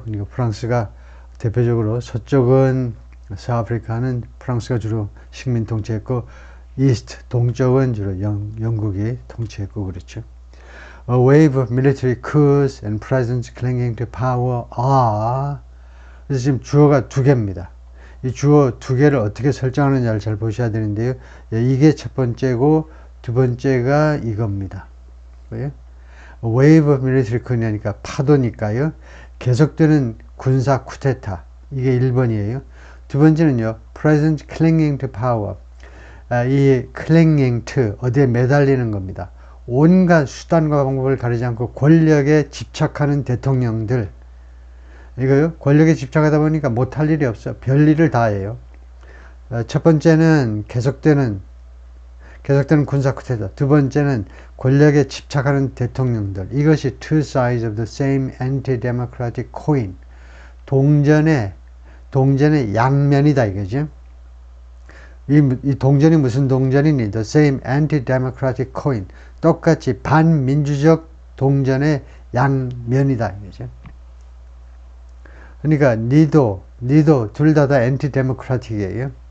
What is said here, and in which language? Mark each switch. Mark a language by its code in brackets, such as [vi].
[ko] 그러니까 프랑스가 대표적으로 서쪽은 서아프리카는 프랑스가 주로 식민 통치했고, 이스트 동쪽은 주로 영국이 통치했고 그렇죠. [en] A wave of military coups and presidents clinging to power are. [ko] 그래서 지금 주어가 두 개입니다. 이 주어 두 개를 어떻게 설정하느냐를 잘 보셔야 되는데요. 예, 이게 첫 번째고 두 번째가 이겁니다. 뭐예요? [en] wave of military coups [ko] 파도니까요. 계속되는 군사 쿠데타. 이게 1번이에요. 두 번째는요. [en] president clinging to power. [ko] 이 clinging to 어디에 매달리는 겁니다. 온갖 수단과 방법을 가리지 않고 권력에 집착하는 대통령들. 이거요. 권력에 집착하다 보니까 못할 일이 없어. 별일을 다 해요. 첫 번째는 계속되는 군사 쿠데타. 두 번째는 권력에 집착하는 대통령들. 이것이 [en] two sides of the same anti-democratic coin. [ko] 동전의 양면이다 이거죠. 이 동전이 무슨 동전이니? [en] The same anti-democratic coin. [ko] 똑같이 반민주적 동전의 양면이다 이거죠. 그러니까 니도 둘 다 anti-democratic이에요.